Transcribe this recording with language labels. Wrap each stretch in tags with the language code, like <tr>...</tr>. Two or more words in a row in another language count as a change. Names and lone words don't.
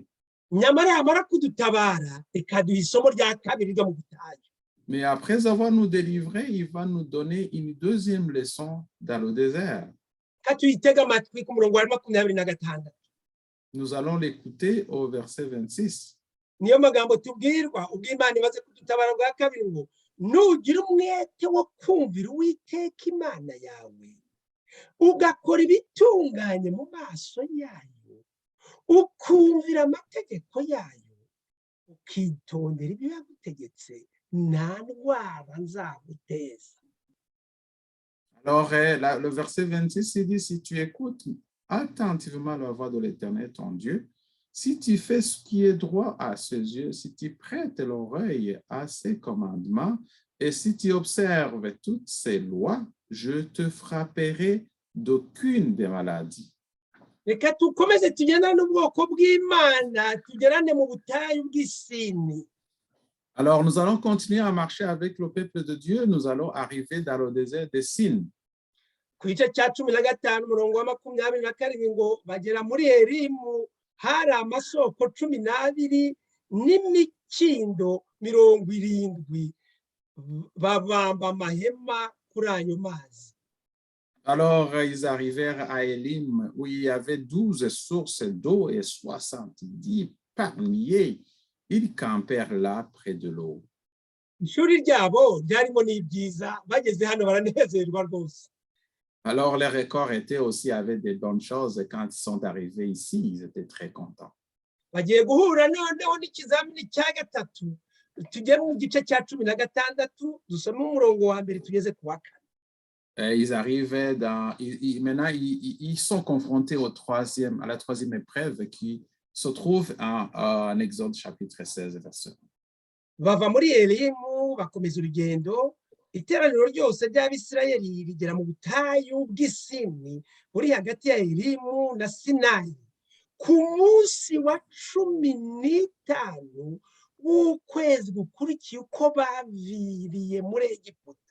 <rw>nyamara yamara kudutabara ikaduha isomo rya kabiri ryo mu butayu.</rw> <fr>Mais après avoir nous délivré, il va nous donner une deuxième leçon dans le désert.</fr> <rw>Katuyitega amatwi ku murongo wa 26.</rw> <fr>Nous allons l'écouter au verset 26.</fr> <rw>niyo magambo tubwirwa ubwo Imana imaze kudutabara bwa kabiri ngo nugira umwete wo kumvira Uwiteka Imana yawe ugakora ibitunganye mu maso yayo ukumvira amategeko yayo ukitondera ibyo yagutegetse nta ndwara nzaguteza.</rw> <fr>Alors, le verset 26, il dit, si tu écoutes attentivement la voix de l'Éternel, ton Dieu, si tu fais ce qui est droit à ses yeux, si tu prêtes l'oreille à ses commandements, et si tu observes toutes ses lois, je te frapperai d'aucune des maladies.</fr> <rw>Reka tukomeze tugendane n'ubwoko bw'Imana tugerane mu butayu bw'Isini.</rw> <fr>Alors, nous allons continuer à marcher avec le peuple de Dieu. Nous allons arriver dans le désert de Sin.</fr> <rw>Ku gice cya 15 umurongo wa 27 ngo bagera muri Elimu hari amasoko 12 n'imikindo 70 babamba amahema kuri ayo mazi.</rw> <fr>Alors, ils arrivèrent à Élim, où il y avait 12 sources d'eau et 70 palmiers. Ils campèrent là près de l'eau.</fr> <rw>Ishuri ryabo ryarimo n'ibyiza bageze hano baranezerwa rwose.</rw> <fr>Alors, les records étaient aussi avec des bonnes choses. Quand ils sont arrivés ici, ils étaient très contents.</fr> <rw>Bagiye guhura noneho n'ikizamini cya gatatu. Tujye mu gice cya 16 dusome umurongo wa mbere tugeze ku wa 4.</rw> <fr>Ils arrivaient maintenant, ils sont confrontés à la troisième épreuve qui se trouve en Exode chapitre 16, verset 1.</fr> <rw>Bava muri Elimu bakomeza urugendo, iteraniro ryose ry'Abisirayeli rigera mu butayu bw'Isini buri hagati ya Elimu na Sinayi ku munsi wa 15 w'ukwezi gukurikiye uko baviriye muri Egiputa.</rw>